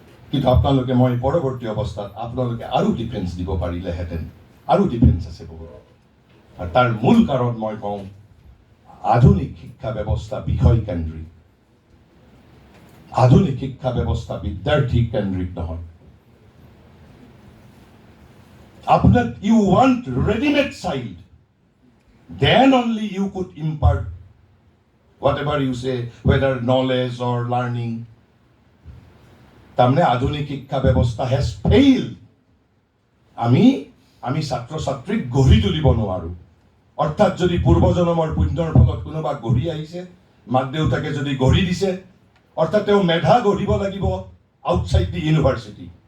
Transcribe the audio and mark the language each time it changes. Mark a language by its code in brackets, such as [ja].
[as] কিন্তু আপোনালোকে মই পৰৱৰ্তী অৱস্থাত আপোনালোকে আৰু ডিফেন্স দিব পাৰিলেহেঁতেন। আৰু ডিফেন্স আছে বহুত। আৰু তাৰ মূল কাৰণ মই কওঁ, আধুনিক শিক্ষা ব্যৱস্থা বিষয়কেন্দ্ৰিক। আধুনিক শিক্ষা ব্যৱস্থা বিদ্যাৰ্থী কেন্দ্ৰিক নহয়। [bn] আপনার [en] you want ready-made child, then only you could impart whatever you say, whether knowledge or learning. [as] তাৰমানে আধুনিক শিক্ষা ব্যৱস্থা [en] has failed. [as] আমি ছাত্ৰ ছাত্ৰীক গঢ়ি তুলিব নোৱাৰোঁ। অৰ্থাৎ যদি পূৰ্বজন্মৰ পুণ্যৰ ফলত কোনোবা গঢ়ি আহিছে, মাক দেউতাকে যদি গঢ়ি দিছে, অৰ্থাৎ তেওঁ মেধা গঢ়িব লাগিব [en] Outside the university.